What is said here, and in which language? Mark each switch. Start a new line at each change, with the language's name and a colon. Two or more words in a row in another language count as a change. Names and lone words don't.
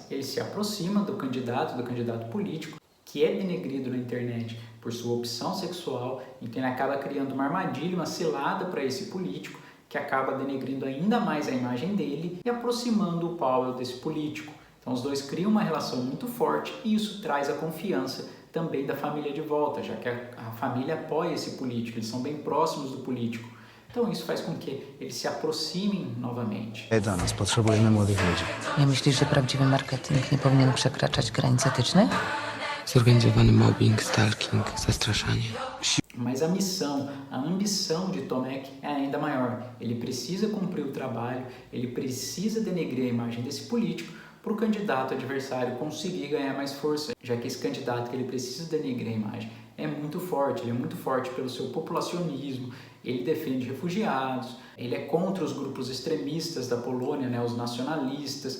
Portuguese: Ele se aproxima do candidato político, que é denegrido na internet por sua opção sexual, então ele acaba criando uma armadilha, uma cilada para esse político, que acaba denegrindo ainda mais a imagem dele e aproximando o Powell desse político. Então os dois criam uma relação muito forte e isso traz a confiança também da família de volta, já que a família apoia esse político, eles são bem próximos do político. Então isso faz com que eles se aproximem novamente.
Polish: Do nas, potrzebujemy młodych ludzi. Nie myślisz, że prawdziwy marketing nie powinien przekraczać granic etycznych? Zorganizowany mobbing, stalking, zastraszanie.
Portuguese: Mas a missão, a ambição de Tomek é ainda maior. Ele precisa cumprir o trabalho, ele precisa denegrir a imagem desse político para o candidato adversário conseguir ganhar mais força, já que esse candidato que ele precisa denegrir a imagem é muito forte, ele é muito forte pelo seu populacionismo, ele defende refugiados, ele é contra os grupos extremistas da Polônia, né, os nacionalistas.